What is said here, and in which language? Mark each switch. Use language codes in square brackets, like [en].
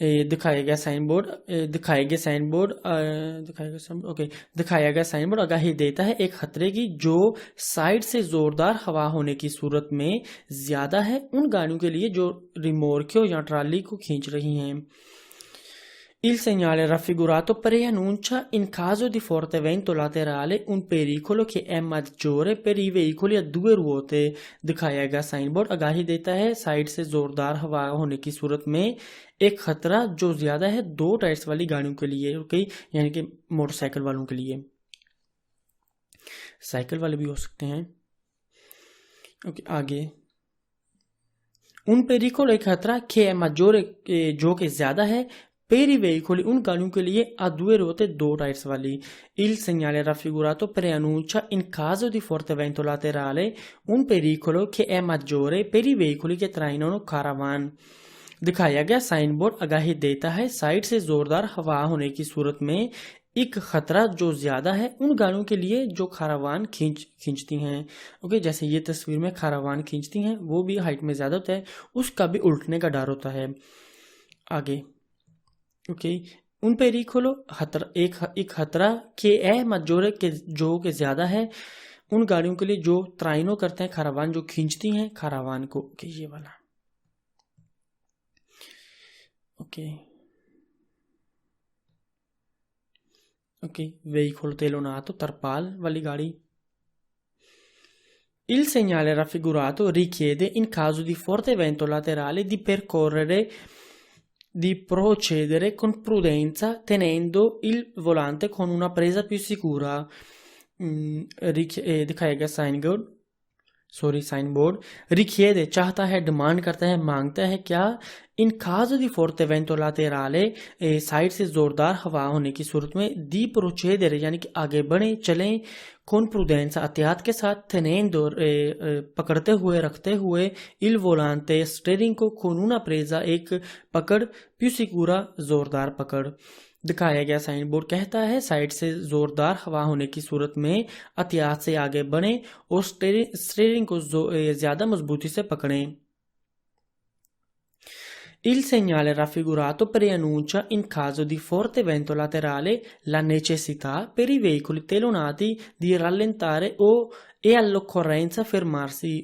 [hi] दिखाया गया sign board आगाही देता है एक खतरे की जो साइड से जोरदार हवा होने की सूरत में ज्यादा है उन गाड़ियों के लिए जो रिमोर्क्यो या ट्राली को खींच रही हैं। [it] Il segnale raffigurato preannuncia in caso di forte vento laterale un pericolo che è maggiore per i veicoli a due ruote। [hi] दिखाया गया साइन बोर्ड आगाही देता है साइड से जोरदार हवा होने की सूरत में एक खतरा जो ज्यादा है दो टायर्स वाली गाड़ियों के लिए, ओके, यानी कि मोटरसाइकिल वालों के लिए, साइकिल वाले भी हो सकते हैं। ओके आगे, [it] un pericolo [hi] एक खतरा [it] che è maggiore [hi] जो कि ज्यादा है [it] per i veicoli [hi] उन गाड़ियों के लिए [it] a due ruote [hi] दो टायर्स वाली। [it] Il segnale raffigurato preannuncia in caso di forte vento laterale un pericolo che è maggiore per i veicoli che trainano caravan। [hi] दिखाया गया साइन बोर्ड आगाही देता है साइड से जोरदार हवा होने की सूरत में एक खतरा जो ज्यादा है उन गाड़ियों के लिए जो खारावान खींचती हैं। ओके, जैसे ये तस्वीर में खारावान खींचती हैं वो भी हाइट में ज्यादा होता है, उसका भी उल्टने का डर होता है। आगे, ओके, उन पेरिकोलो एक खतरा के ए मजोरे के जो के ज्यादा है उन गाड़ियों के लिए जो ट्राइनो करते हैं खारावान, जो खींचती हैं खारावान को। ओके, ये वाला। Okay okay, veicolo telonato, tarpal वाली गाड़ी। [it] Il segnale raffigurato richiede in caso di forte vento laterale di procedere con prudenza tenendo il volante con una presa più sicura। [hi] दिखाया गया साइन बोर्ड richiede चाहता है, demand करता है, मांगता है क्या, इन [it] caso di forte vento laterale [hi] side से जोरदार हवा होने की सूरत में [it] di procedere [hi] यानी कि आगे बढ़े चलें, [it] con prudenza [hi] एहतियात के साथ, tenendo पकड़ते हुए रखते हुए, [it] il volante [hi] स्टीयरिंग को, [it] con una presa [hi] एक पकड़, [it] più sicura [hi] जोरदार पकड़। दिखाया गया साइन बोर्ड कहता है साइड से जोरदार हवा होने की सूरत में एहतियात से आगे बढ़ें और स्टीयरिंग को ज्यादा मजबूती से पकड़ें। [it] Il segnale raffigurato preannuncia in caso di forte vento laterale la necessità per i veicoli telonati di rallentare e all'occorrenza fermarsi।